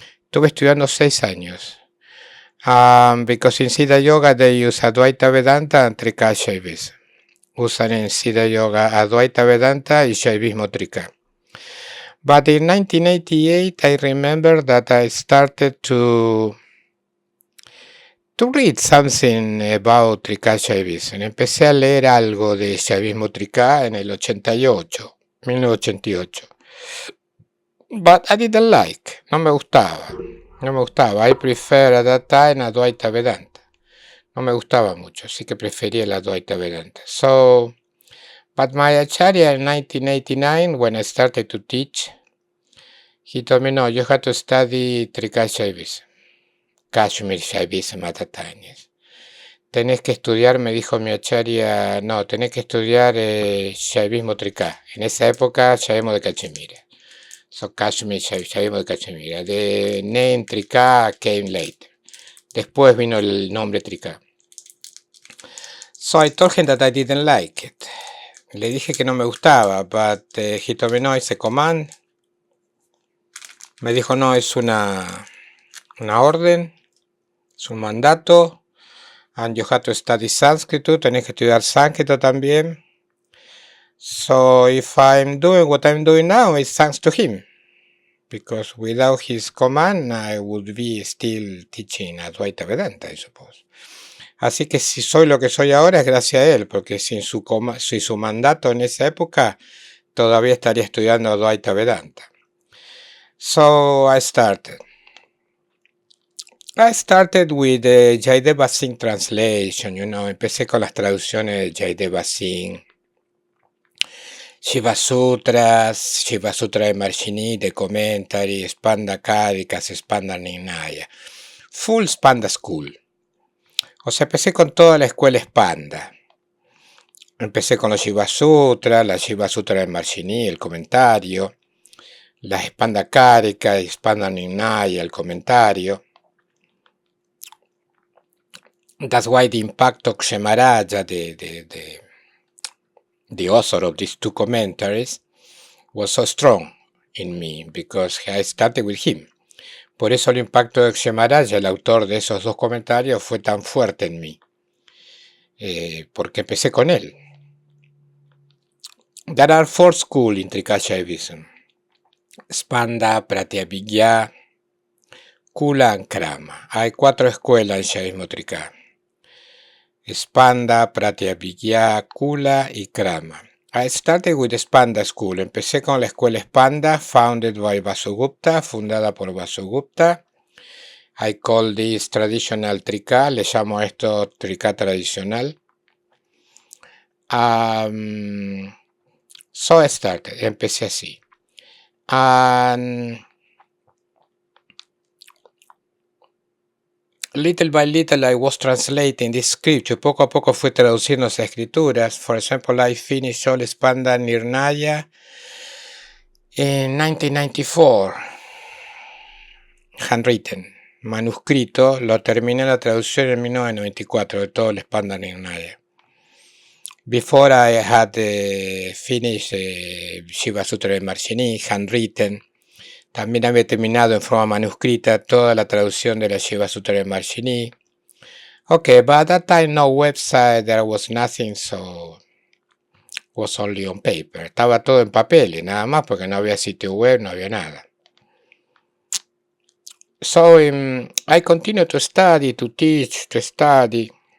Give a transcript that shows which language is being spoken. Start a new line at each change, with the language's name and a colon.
Spanish: Estuve estudiando 6 años.
English: Because in Siddha Yoga they use Advaita Vedanta and Trika Shaivism.
Spanish: Usan en Siddha Yoga Advaita Vedanta y Shaivismo Trika.
English: But in 1988 I remember that I started to read something about Trika Shaivism.
Spanish: Empecé a leer algo de Shaivismo Trika en el 1988.
English: But I didn't like.
Spanish: No me gustaba.
English: I prefer at that time Advaita Vedanta.
Spanish: No me gustaba mucho, así que prefería la Advaita Vedanta.
English: So, but my acharya in 1989, when I started to teach, he told me, no, you have to study Trika Shaivism. Kashmir Shaivism at that time, yes.
Spanish: Tenés que estudiar, me dijo mi acharya, no, tenés que estudiar Shaivismo Trika. En esa época, Shaivismo de Cachemira. So Kashmir Shaivismo de Cachemira.
English: The name Trika came later.
Spanish: Después vino el nombre Trika.
English: So I told him that I didn't like it.
Spanish: Le dije que no me gustaba,
English: but he told me no, it's a command.
Spanish: Me dijo no, es una orden, es un mandato.
English: And you have to study Sanskrit,
Spanish: tenés que estudiar sánscrito también.
English: So if I'm doing what I'm doing now, it's thanks to him. Because without his command, I would be still teaching Advaita Vedanta, I suppose.
Spanish: Así que si soy lo que soy ahora es gracias a él, porque sin su mandato en esa época, todavía estaría estudiando Advaita Vedanta.
English: So I started with the Jayadeva Singh translation,
Spanish: empecé con las traducciones de Jayadeva Singh,
English: Shiva Sutra de Marshini, de Commentary, Spanda Karikas, Spanda Ninaya, full Spanda School.
Spanish: O sea, empecé con toda la escuela Spanda. Empecé con los Shiva Sutra, la Shiva Sutra de Marshini, el comentario, la Spanda Karika, Spanda Ninaya, el comentario.
English: That's why the impact of Kshemaraja, the author of these two commentaries, was so strong in me, because I started with him.
Spanish: Por eso el impacto de Kshemaraja, el autor de esos dos comentarios, fue tan fuerte en mí, porque empecé con él.
English: There are 4 schools in Trika Shaivism: Spanda, Pratyabhijna, Kula and Krama.
Spanish: Hay 4 escuelas en Shaivismo Trika: Spanda, Pratyabhijna, Kula y Krama.
English: I started with the Spanda School.
Spanish: Empecé con la escuela Spanda,
English: founded by Vasugupta,
Spanish: fundada por Vasugupta.
English: I call this traditional Trika.
Spanish: Le llamo a esto Trika tradicional.
English: So I started.
Spanish: Empecé así.
English: And little by little I was translating this scripture.
Spanish: Poco a poco fui traduciendo esas escrituras.
English: For example, I finished all Spanda Nirnaya in 1994. Handwritten.
Spanish: Manuscrito. Lo terminé la traducción en 1994 de todo el Spanda Nirnaya.
English: Before I had finished Shiva Sutra de Marshini, handwritten.
Spanish: También había terminado en forma manuscrita toda la traducción de la Shiva Sutra de Marshini.
English: Okay, but at that time no website, there was nothing, so was only on paper.
Spanish: Estaba todo en papel y nada más, porque no había sitio web, no había nada.
English: So I continue to study, to teach, to study.